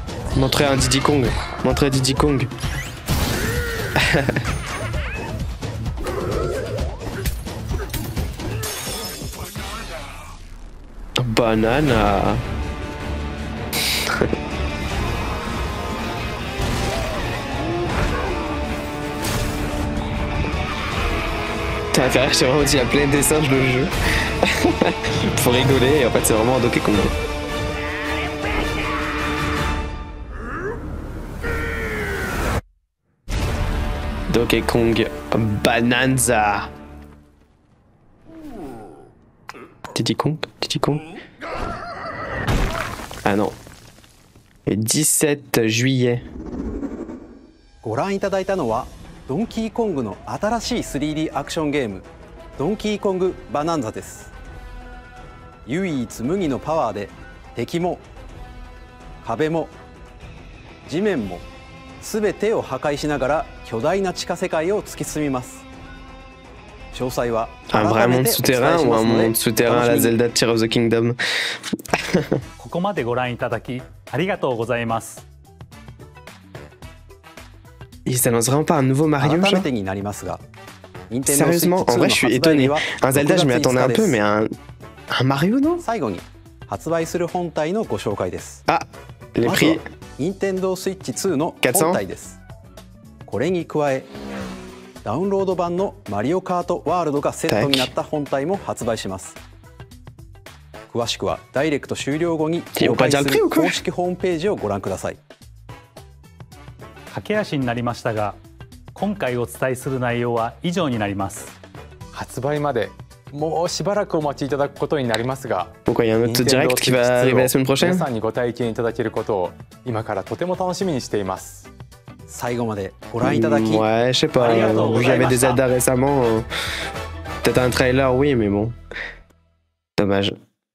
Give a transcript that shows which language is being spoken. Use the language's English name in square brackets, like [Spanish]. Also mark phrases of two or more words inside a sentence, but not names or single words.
[French] Montrez un Diddy Kong. Montrez Diddy Kong. Banana. T'as fait rire, j'ai vraiment dit il y a plein de dessins, je le jeu. Faut rigoler et en fait c'est vraiment un Donkey Kong. Donkey Kong Bonanza. Diddy Kong? Diddy Kong? Ah non. Le 17 juillet. [Japanese] ご覧いただいたのはドンキーコングの新しい 3D アクションゲームドンキーコングバナンザです。唯一無二のパワーで敵も壁も地面も全てを破壊しながら巨大な地下世界を突き進みます。詳細は [French] Un vrai monde souterrain ou un monde souterrain à la Zelda Tears of the Kingdom? [Japanese] ここまでご覧いただきありがとうございます。 [French] Ils s'annoncent vraiment pas un nouveau Mario, genre? Sérieusement, en vrai, je suis étonné. Un Zelda, je m'y attendais un peu, mais un Mario, non? Ah, les prix. [Japanese] Nintendo Switch 2の本体です。これに加え、ダウンロード版のマリオカートワールドがセットになった本体も発売します。詳しくはダイレクト終了後に公開する公式ホームページをご覧ください。駆け足になりましたが、今回お伝えする内容は以上になります。発売までもうしばらくお待ちいただくことになりますが、 [French] Pourquoi il y a un autre direct qui va arriver la semaine prochaine? [Japanese] 皆さんにご体験いただけることを今からとても楽しみにしています。最後までご覧いただき、 [French] Ouais, je sais pas. Vu qu'il y avait des Zelda récemment, peut-être un trailer, oui, mais bon. Dommage.